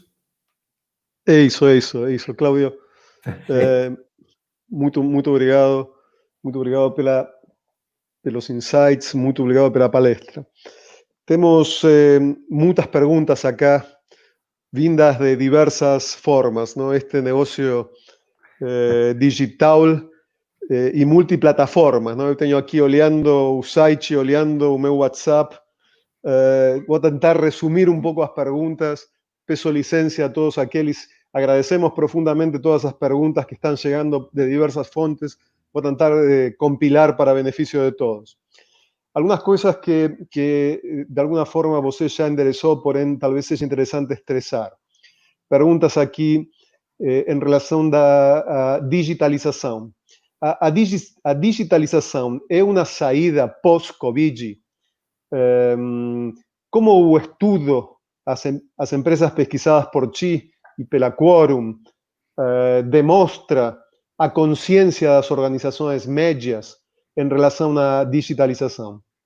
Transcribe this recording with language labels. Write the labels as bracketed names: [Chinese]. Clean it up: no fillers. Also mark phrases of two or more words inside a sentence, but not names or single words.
[Portuguese] É isso, Cláudio. Muito obrigado pelos insights, muito obrigado pela palestra. Temos muitas perguntas acá, vindas de diversas formas, ¿no? Este negocio digital e multiplataformas, ¿no? Eu tenho aqui olhando o site, olhando o meu WhatsApp. Vou tentar resumir um pouco as perguntas. Peço licencia a todos aqueles. Agradecemos profundamente todas as perguntas que [Spanish] están llegando [Portuguese] de diversas fontes. Vou tentar compilar para beneficio de todos. [Spanish] Algunas cosas que de alguna forma [Portuguese] você já endereçou, porém talvez seja interessante estressar. Perguntas aqui em relação da digitalização. A digitalização é uma saída pós-Covid? Como o estudo, as empresas pesquisadas por ti e pela Quorum demonstra a consciência das organizações médias em relação à digitalização?